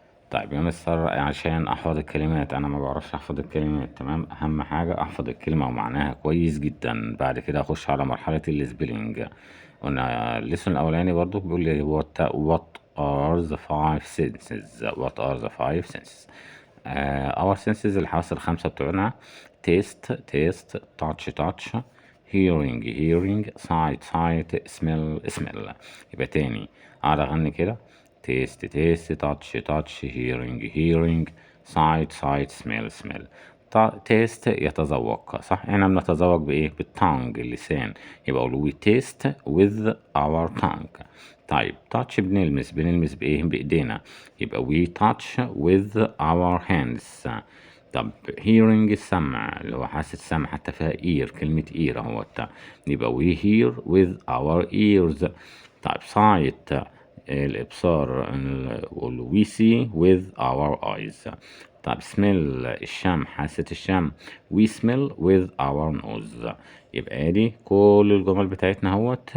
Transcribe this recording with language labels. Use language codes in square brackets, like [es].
[ar] طيب يا مستر، عشان احفظ الكلمات انا ما بعرفش احفظ الكلمات، تمام؟ اهم حاجة احفظ الكلمة ومعناها كويس جدا، بعد كده اخش على مرحلة السبيلنج. قلنا الليسون الاولاني برضو بيقول لي [en] what are the five senses. what are the five senses. our senses [ar] الحواس الخمسة بتوعنا: [en] taste touch hearing sight smell. [ar] يبقى تاني اقعد اغني كده: [en] taste touch hearing sight smell. [ar] تيست يتذوق، صح؟ احنا بنتذوق بايه؟ بالتانج، اللسان. يبقى اقول [en] we taste with our tongue. [ar] طيب touch بنلمس بايه؟ بايدينا. يبقى [en] we touch with our hands. [ar] طب hearing السمع، اللي هو حاسة السمع، حتى فيها ear، كلمة ear اهوت. يبقى [en] we hear with our ears. [ar] طيب [en] sight [ar] الإبصار، [en] we see with our eyes. [ar] طيب [en] smell [ar] الشم، حاسة الشم، [en] we smell with our nose. [ar] يبقى دي كل الجمل بتاعتنا اهوت.